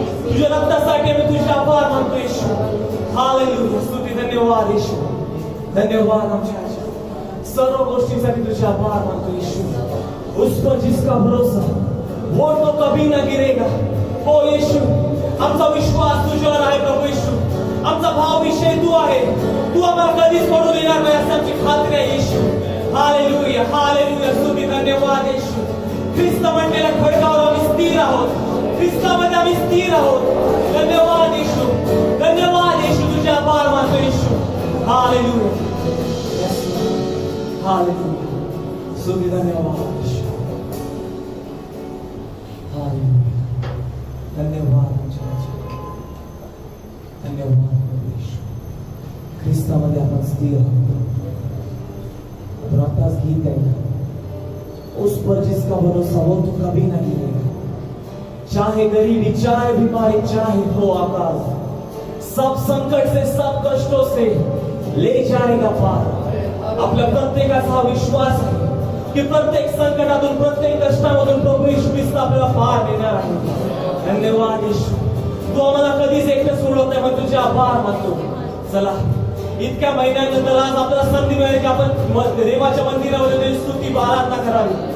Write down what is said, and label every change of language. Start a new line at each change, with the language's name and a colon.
Marathi: तुझ्या रक्तासाठी आम्ही तुझे आभार मानतो येशू. हालेलुया. स्तुती धन्यवाद येशू. धन्यवाद आमच्या आशा. सर्व गोष्टींसाठी तुझे आभार मानतो येशू.
Hindi: उस पर जिसका भरोसा वो तो कभी ना गिरेगा.
Marathi: हो येशू, आमचा विश्वास तुझ्यावर आहे प्रभू येशू. आमचा भाव विषय तू आहे. तू आम्हाला कधीच पडू देणार नाही अशी आमची खात्री आहे येशू. हालेलुया. हालेलुया. स्तुती धन्यवाद येशू. ख्रिस्त म्हणलेल्या खडकावर आम्ही स्थिर आहोत. ख्रिस्तामध्ये आम्ही स्थिर आहोत. धन्यवाद येशू. धन्यवाद येशू. तुझे आभार मानतो येशू. हालेलुया. हालेलुया. स्तुती धन्यवाद येशू. हालेलुया. धन्यवाद आमच्या राजा. धन्यवाद प्रभू येशू. दिवसामध्ये आपण स्थिर आहोत. आपण आताच गीत गायला,
Hindi: उस पर जिसका भरोसा वो तो कभी ना गिरेगा. चाहे गरीबी, चाहे बीमारी, चाहे हो आकाश, सब संकट से, सब कष्टों से ले जाएगा पार.
Marathi: आपल्या प्रत्येकाचा हा विश्वास आहे की प्रत्येक संकटातून, प्रत्येक कष्टामधून प्रभू येशू ख्रिस्त आपल्याला पार देणार आहे. धन्यवाद येशू, तू आम्हाला कधीच एकटं सोडत नाही, मग तुझे आभार मानतो. चला, इतक्या महिन्यानंतर आज आपल्याला संधी मिळाली की आपण देवाच्या मंदिरामध्ये त्याची स्तुती आराधना करावी.